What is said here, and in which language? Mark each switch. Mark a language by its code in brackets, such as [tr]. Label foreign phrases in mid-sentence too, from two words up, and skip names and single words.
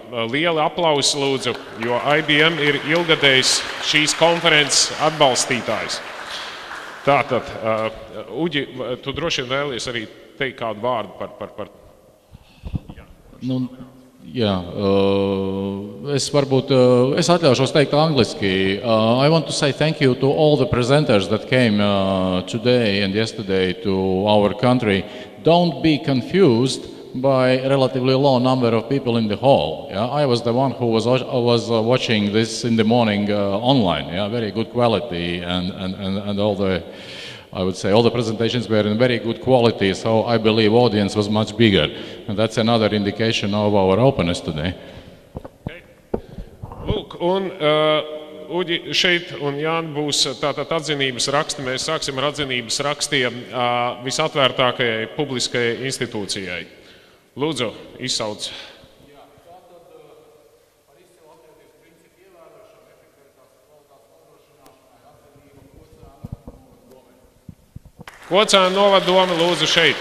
[lv] Lieli aplausi lūdzu, jo IBM ir ilgadējs šīs konferences atbalstītājs. Tātad, Uģi, tu droši vien vēlies arī teikt kādu vārdu par... Jā, es atļaušos teikt angliski. [en] I want to say thank you to all the presenters that came today and yesterday to our country. Don't be confused by a relatively low number of people in the hall. Yeah? I was the one who was watching this in the morning online. Yeah? Very good quality and all the, I would say, all the presentations were in very good quality, so I believe audience was much bigger. And that's another indication of our openness today. Okay. [lv] Lūk, un Uģi šeit un Jāni būs tātad atzinības raksti. Mēs sāksim ar atzinības rakstiem visatvērtākajai publiskajai institūcijai. Lūdzu, izsauc. Kocēna novada doma, lūdzu, šeit.